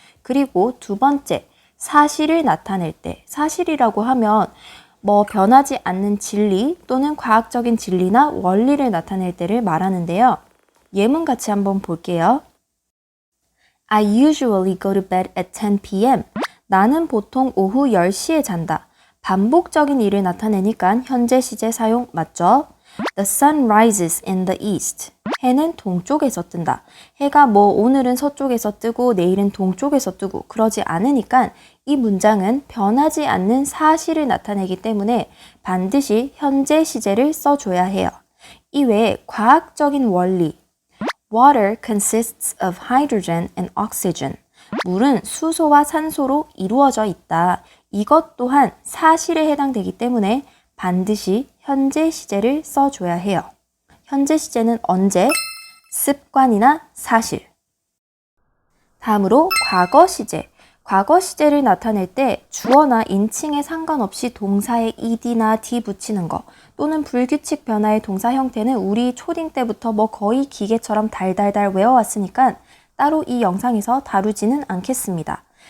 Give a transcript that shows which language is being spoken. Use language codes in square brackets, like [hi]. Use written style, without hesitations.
[ko] 그리고 두 번째, 사실을 나타낼 때, 사실이라고 하면 변하지 않는 진리 또는 과학적인 진리나 원리를 나타낼 때를 말하는데요. 예문 같이 한번 볼게요. [en] I usually go to bed at 10 p.m. [ko] 나는 보통 오후 10시에 잔다. 반복적인 일을 나타내니까 현재 시제 사용 맞죠? [en] The sun rises in the east. [ko] 해는 동쪽에서 뜬다. 해가 오늘은 서쪽에서 뜨고 내일은 동쪽에서 뜨고 그러지 않으니까 이 문장은 변하지 않는 사실을 나타내기 때문에 반드시 현재 시제를 써줘야 해요. 이외에 과학적인 원리. [en] Water consists of hydrogen and oxygen. [ko] 물은 수소와 산소로 이루어져 있다. 이것 또한 사실에 해당되기 때문에 반드시 현재 시제를 써줘야 해요. 현재 시제는 언제, 습관이나 사실. 다음으로 과거 시제. 과거 시제를 나타낼 때 주어나 인칭에 상관없이 동사에 ed나 d 붙이는 거 또는 불규칙 변화의 동사 형태는 우리 초딩 때부터 거의 기계처럼 달달달 외워왔으니까 따로 이 영상에서 다루지는 않겠습니다.